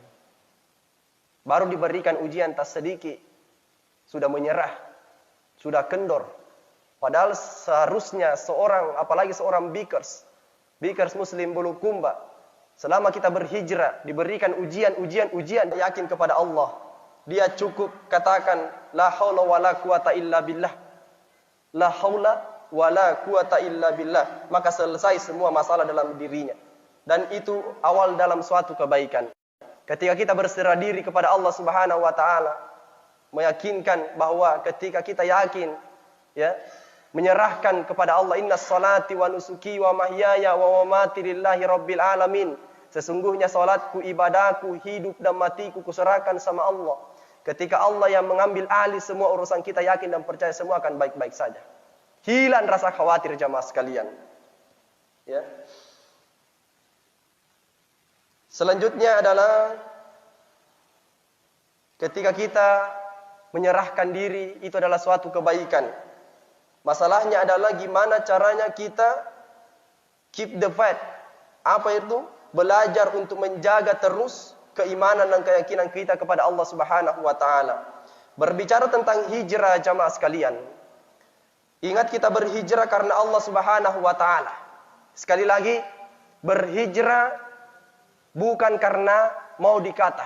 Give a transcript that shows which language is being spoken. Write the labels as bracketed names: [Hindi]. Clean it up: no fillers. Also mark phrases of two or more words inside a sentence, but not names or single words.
[Indonesian] Baru diberikan ujian tak sedikit sudah menyerah, sudah kendor. Padahal seharusnya seorang, apalagi seorang bikers muslim bulukumba, selama kita berhijrah diberikan ujian, yakin kepada Allah. Dia cukup katakan [Arabic] لا حول ولا قوة إلا بالله. لا حول ولا قوة إلا بالله. [Indonesian] Maka selesai semua masalah dalam dirinya. Dan itu awal dalam suatu kebaikan. Ketika kita berserah diri kepada Allah [Arabic] سبحانه وتعالى, [Indonesian] meyakinkan bahwa ketika kita yakin, ya, menyerahkan kepada Allah, [Arabic] إن صلاتي ونسكي ومحياي ومماتي لله رب العالمين. [Indonesian] Sesungguhnya salatku, ibadahku, hidup dan matiku kuserahkan sama Allah. Ketika Allah yang mengambil alih semua urusan kita, yakin dan percaya semua akan baik-baik saja. Hilang rasa khawatir jamaah sekalian. Ya. Selanjutnya adalah ketika kita menyerahkan diri itu adalah suatu kebaikan. Masalahnya adalah gimana caranya kita [English] keep the faith. [Indonesian] Apa itu? Belajar untuk menjaga terus keimanan dan keyakinan kita kepada Allah [Arabic] سبحانه وتعالى. [Indonesian] Berbicara tentang hijrah jamaah sekalian. Ingat kita berhijrah karena Allah [Arabic] سبحانه وتعالى. [Indonesian] Sekali lagi, berhijrah bukan karena mau dikata.